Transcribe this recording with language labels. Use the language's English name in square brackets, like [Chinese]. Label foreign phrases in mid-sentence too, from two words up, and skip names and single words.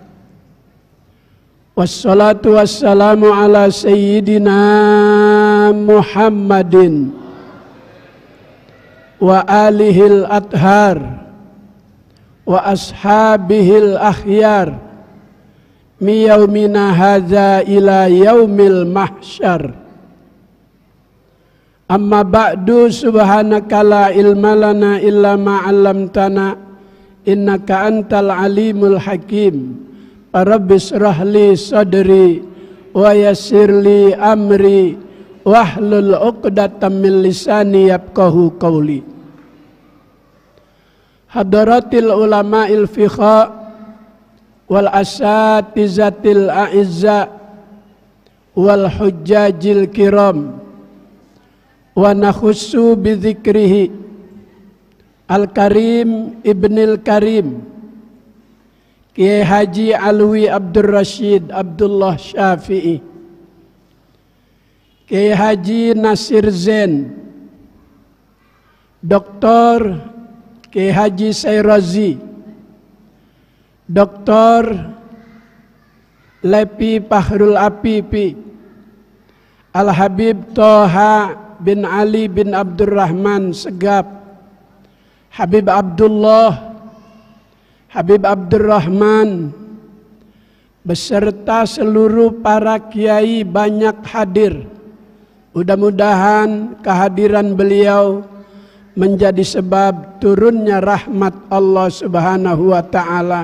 [Arabic] والصلاة والسلام على سيدنا محمد وآله الأطهار وأصحابه الأخيار من يومنا هذا إلى يوم المحشر. أما بعد, سبحانك لا علم لنا إلا ما علمتنا إنك أنت العليم الحكيم. رب اشرح لي صدري ويسر لي أمري واحلل عقدة من لساني يفقهوا قولي. حضرات العلماء الفقه والأساتذة الأعزاء و الحجاج الكرام ونخص بذكره Al-Karim Ibnil Karim Kiai Haji Alwi Abdul Rashid Abdullah Syafi'i, Kiai Haji Nasir Zain, Dr. Kiai Haji Sayrazi, Dr. Lepi Pahrul Apipi, Al-Habib Toha bin Ali bin Abdurrahman Segap, [Indonesian] Habib Abdullah, Habib Abdurrahman, beserta seluruh para kiai banyak hadir. Mudah-mudahan kehadiran beliau menjadi sebab turunnya rahmat Allah [Arabic] سبحانه وتعالى.